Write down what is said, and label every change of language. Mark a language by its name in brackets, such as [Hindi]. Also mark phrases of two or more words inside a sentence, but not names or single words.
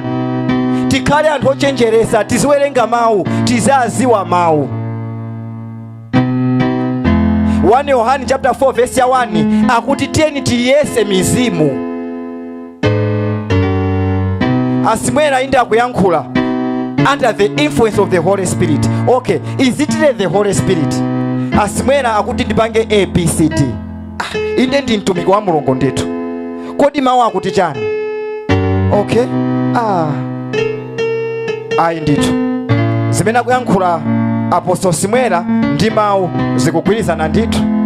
[Nyanja] Tikhale anthu ochenjeresa, tiziwerenga mawu, tizaziwa mawu. 1 Yohane chapter 4 verse ya 1 akuti tiyeni tiyese mizimu. Asimwela inde akuyankhula [English] under the influence of the Holy Spirit. Okay, is it the Holy Spirit? [Nyanja] Asimwela akuti ndipange ABCD. Inde ndi mtumiki wa Mulungu ndithu. Kodi mawu akuti chani? Okay. Ayi ndithu. Zimene akuyankhula Apostle Simwela ndi mawu zikugwirizana ndithu.